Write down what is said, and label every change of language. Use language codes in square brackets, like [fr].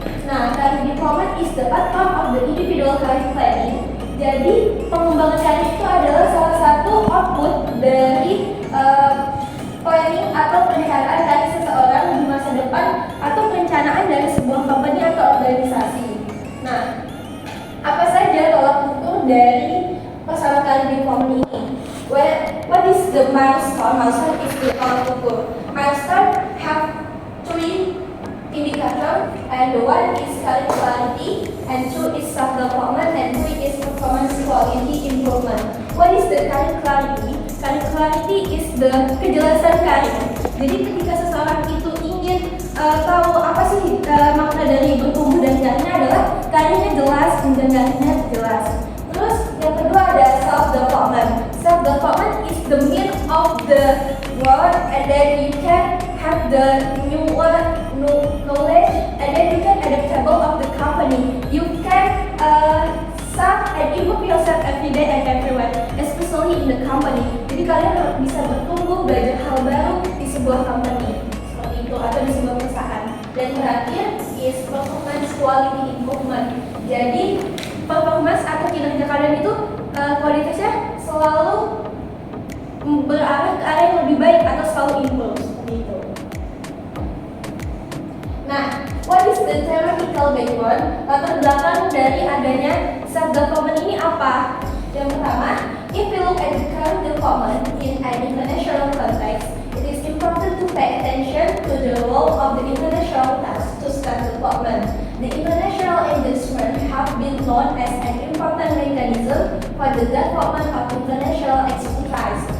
[en] Nah, career development is the outcome of the individual career planning. [id] Jadi, pengembangan karir itu adalah salah satu output dari planning atau perencanaan dari seseorang di masa depan atau perencanaan dari sebuah company atau organisasi. Nah, apa saja tolak ukur dari personal career development ini? [en] What is the milestone? Milestone is the [id] tolak ukur. [en] Milestone have three indicators, and the one is career clarity, and two is self development, and three is performance quality improvement. What is the career clarity? Career clarity is the [id] kejelasan karir. Jadi ketika seseorang itu ingin tahu apa sih makna dari bertumbuh dan karirnya adalah karirnya jelas dan karirnya jelas. Terus yang kedua ada self development. [en] Self development is the mean of the growth, and then you can have the new knowledge, and then you can adaptable of the company. You can serve and improve yourself every day and everywhere, especially in the company. [id] Jadi kalian bisa bertumbuh, belajar hal baru di sebuah company seperti itu atau di sebuah perusahaan. Dan terakhir [en] is performance quality improvement. [id] Jadi performance atau kinerja kalian itu kualitasnya selalu berarah ke arah yang lebih baik atau selalu improve seperti itu. [en] Nah, what is the theoretical background? [id] Latar belakang dari adanya self development ini apa? Yang pertama, [en] if we look at the current development in an international context, it is important important to pay attention to the role of the international task to staff development. The international engagement have been known as an important mechanism for the development of international expertise.